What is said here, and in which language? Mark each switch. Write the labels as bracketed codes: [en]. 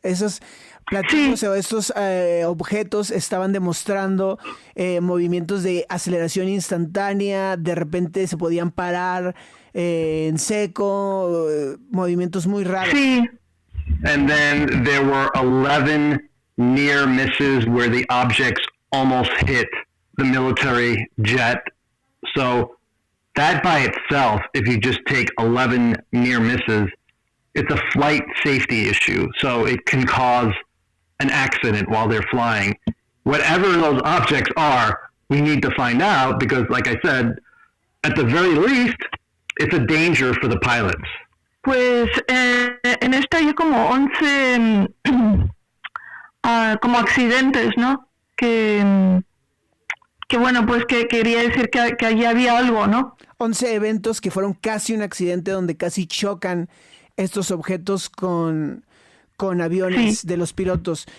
[es] Esos platillos o estos objetos estaban demostrando movimientos de aceleración instantánea, de repente se podían parar en seco, movimientos muy raros. Sí. [en] And then there were 11 near misses where the objects almost hit the military jet. So that by itself, if you just take 11 near misses, it's a flight safety issue. So it can cause an accident while they're flying. Whatever those objects are, we need to find out because, like I said, at the very least, it's a danger for the pilots. [es] Pues en esta hay como 11 como accidentes, ¿no? Que bueno, pues que quería decir que allí había algo, ¿no? 11 eventos que fueron casi un accidente donde casi chocan estos objetos con aviones de los pilotos.